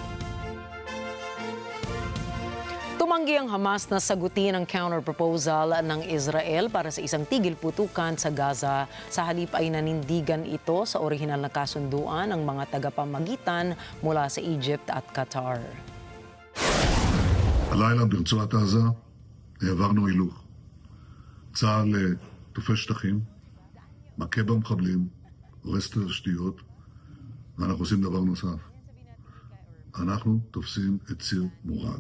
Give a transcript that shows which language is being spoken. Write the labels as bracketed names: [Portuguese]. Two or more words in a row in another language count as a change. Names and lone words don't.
[Filipino] Tumanggi ang Hamas na sagutin ang counter-proposal ng Israel para sa isang tigil putukan sa Gaza. Sa halip ay nanindigan ito sa orihinal na kasunduan ng mga tagapamagitan mula sa Egypt at Qatar. [Hebrew] הלילה ברצועת עזה העברנו הילוך. צה"ל תופס שטחים, מכה במחבלים, הורס את התשתיות, ואנחנו עושים דבר נוסף. אנחנו תופסים את ציר מורג.